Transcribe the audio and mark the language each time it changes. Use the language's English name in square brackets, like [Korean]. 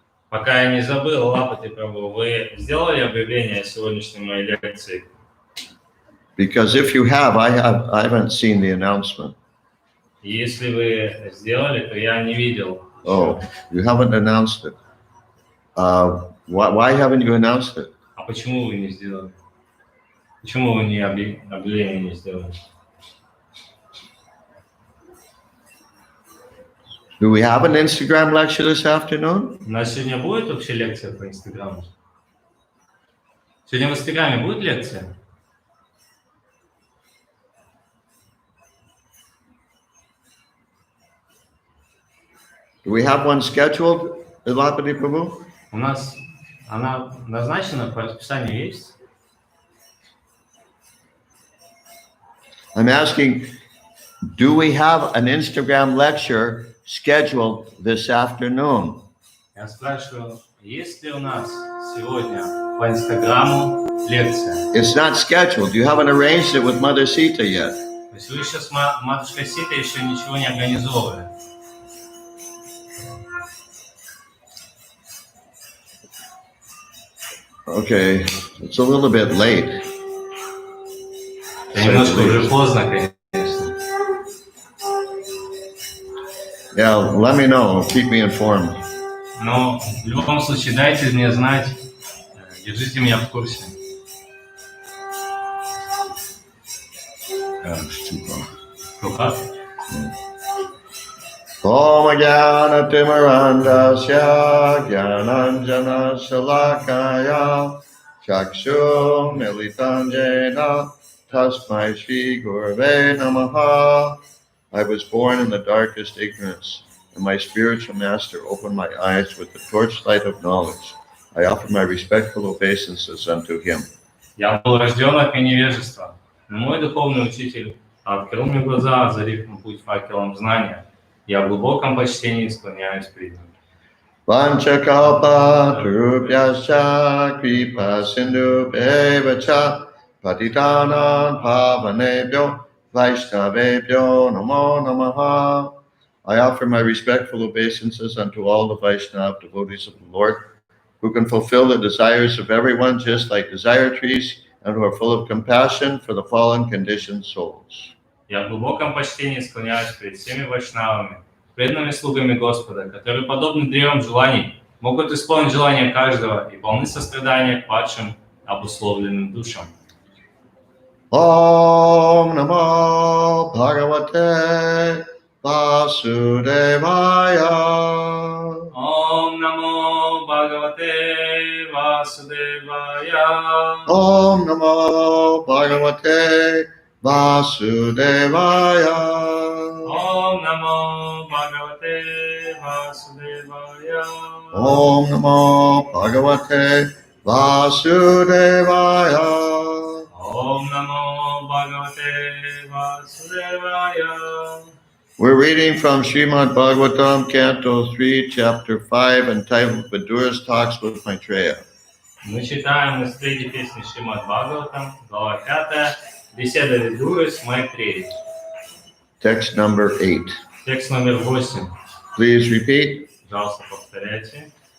[Russian] Пока я не забыл, Лапати Прабху, вы сделали объявление о сегодняшней моей лекции? [English] Because if you have, I haven't seen the announcement. [Russian] Если вы сделали, то я не видел. [English] Oh, you haven't announced it. Why haven't you announced it? [Russian] А почему вы не сделали? Почему вы не объявление не сделали? [English] Do we have an Instagram lecture this afternoon? [Russian] У нас сегодня будет вообще лекция по Инстаграму? Сегодня в Инстаграме будет лекция? [English] Do we have one scheduled, Ilapati Prabhu? [Russian] У нас она назначена, по расписанию есть? [English] I'm asking, do we have an Instagram lecture scheduled this afternoon? [Russian] Я спрашиваю, есть ли у нас сегодня по Инстаграму лекция? [English] It's not scheduled. You haven't arranged it with Mother Sita yet. [Russian] То есть вы еще с матушкой Ситой еще ничего не организовывали? [English] Okay, it's a little bit late. [Russian] Немножко уже поздно, конечно. [English] Yeah, let me know. Keep me informed. [Russian] Но в любом случае дайте мне знать, держите меня в курсе. [English] It's too far. [Russian] Рука. [Sanskrit] Om Jnana Timarandasya Jnananjana Shalakaya Chakshum Militanjena Tasmai Shri Gurave Namaha. [English] I was born in the darkest ignorance, and my spiritual master opened my eyes with the torchlight of knowledge. I offer my respectful obeisances unto him. [Russian] Я был рожден от невежества, но мой духовный учитель открыл мне глаза, озарив мой путь факелом знания. Я в глубоком почтении склоняюсь перед ним. [Sanskrit] Vanchakalpa Tarupyascha Kripa Sindhu Bevacha Patitanan Pavanebhyo Vaishnavebhyo Namo Namaha. [English] I offer my respectful obeisances unto all the Vaishnava devotees of the Lord, who can fulfill the desires of everyone just like desire trees, and who are full of compassion for the fallen conditioned souls. [Russian] Я в глубоком почтении склоняюсь перед всеми вайшнавами, преданными слугами Господа, которые, подобны древам желаний, могут исполнить желания каждого и полны сострадания к падшим, обусловленным душам. [Sanskrit] Om Namo Bhagavate Vasudevaya. Om Namo Bhagavate Vasudevaya. Om Namo Bhagavate Vasudevaya. Om Namo Bhagavate Vasudevaya. Om Namo Bhagavate Vasudevaya. Om Namo Bhagavate Vasudevaya. [English] We're reading from Srimad Bhagavatam, Canto 3, Chapter 5, entitled Vidura's Talks with Maitreya. [Russian] Мы читаем из третьей песни Шримад Бхагаватам, глава 5, беседа Видуры с Майтреей. [English] Text number 8. [Russian] Текст номер 8. [English] Please repeat. [Russian] Пожалуйста, повторяйте.